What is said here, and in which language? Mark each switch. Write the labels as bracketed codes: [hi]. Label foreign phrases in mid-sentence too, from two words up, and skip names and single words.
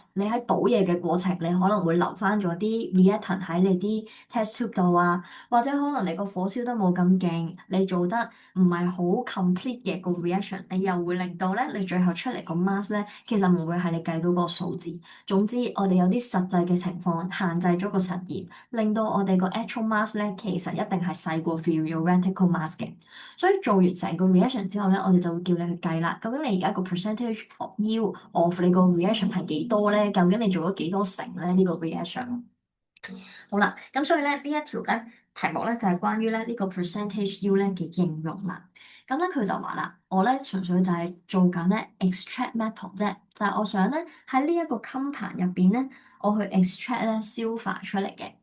[yue] 你喺倒嘢嘅過程，你可能會留翻咗啲 reactant 喺你啲 [en] test tube [yue] 度啊，或者可能你個火燒得冇咁勁，你做得唔係好 complete 嘅個 reaction，你又會令到咧你最後出嚟個 mass 咧，其實唔會係你計到個數字。總之，我哋有啲實際嘅情況限制咗個實驗，令到我哋個 [en] actual mass [yue] 咧其實一定係細過 [en] theoretical mass [yue] 嘅。所以做完成個 reaction 之後咧，我哋就會叫你去計啦。究竟你而家個 [en] percentage of yield of [yue] 你個 reaction 係幾多咧？究竟你做咗幾多成咧？呢個 reaction 好啦，咁所以咧呢一條咧題目咧就係關於咧呢個 [en] percentage yield [yue] 咧嘅應用啦。咁咧佢就話啦，我咧純粹就係做緊咧 [en] extract metal [yue] 啫，就係我想咧喺呢一個襟盤入邊咧，我去 extract 咧消化出嚟嘅。